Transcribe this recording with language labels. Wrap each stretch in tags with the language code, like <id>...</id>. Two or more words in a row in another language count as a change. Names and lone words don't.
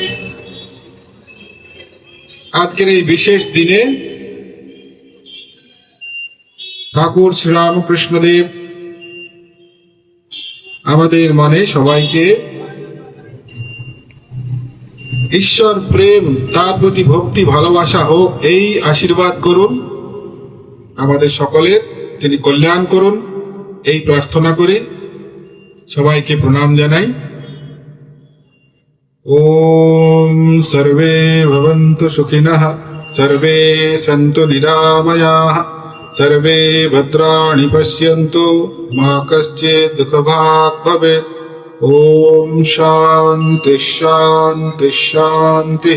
<bn>আজকের এই বিশেষ দিনে ঠাকুর শ্রীরামকৃষ্ণদেব আমাদের মনে সবাইকে ঈশ্বর প্রেম, তার প্রতি ভক্তি ভালোবাসা হোক, এই আশীর্বাদ করুন। আমাদের সকলের তিনি কল্যাণ করুন, এই প্রার্থনা করে সবাইকে প্রণাম জানাই।</bn> <sa>ওম সর্বে ভবন্তু সুখিনঃ, সর্বে সন্তু নিরাময়াঃ, সর্বে ভদ্রাণি পশ্যন্তু, মা কশ্চিৎ দুঃখভাগ্ ভবেৎ। ওম শান্তি শান্তি শান্তি।</sa>